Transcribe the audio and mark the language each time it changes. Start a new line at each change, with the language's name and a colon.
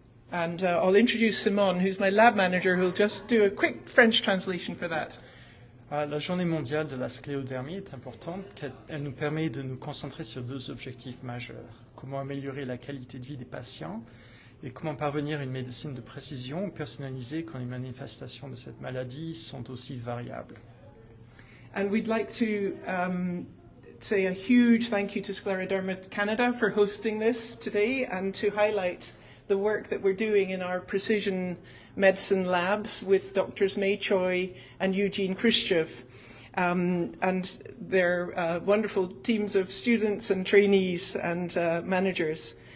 English: And I'll introduce Simone, who's my lab manager, who'll just do a quick French translation for that.
French: La journée mondiale de la sclérodermie est importante, elle nous permet de nous concentrer sur deux objectifs majeurs. Comment améliorer la qualité de vie des patients et comment parvenir à une médecine de précision personnalisée quand les manifestations de cette maladie sont aussi variables.
English: And we'd like to say a huge thank you to Scleroderma Canada for hosting this today and to highlight the work that we're doing in our precision medicine labs with Drs. May Choi and Eugene Khrushchev and their wonderful teams of students and trainees and managers.